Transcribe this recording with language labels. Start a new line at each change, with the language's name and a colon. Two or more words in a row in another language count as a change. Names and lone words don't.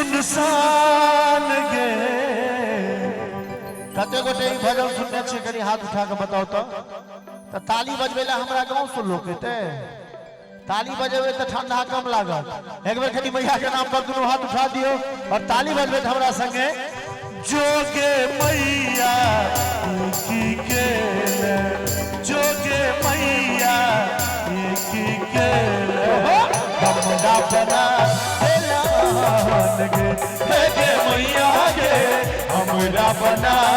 Maithili: सुनसान गे कते गोटे ई भजन सुनने छे कनी हाथ उठा के बताओ तो ताली बजबेला हमरा गांव से लोग एते ताली बजेबे तो ठंडा कम लागत एक बेर कनी मैया के नाम पर दोनों हाथ उठा दियो और ताली बजबे हमरा संगे जोगे मैया की के जोगे मैया की के हमरा बना गे गे मैया गे हमरा बना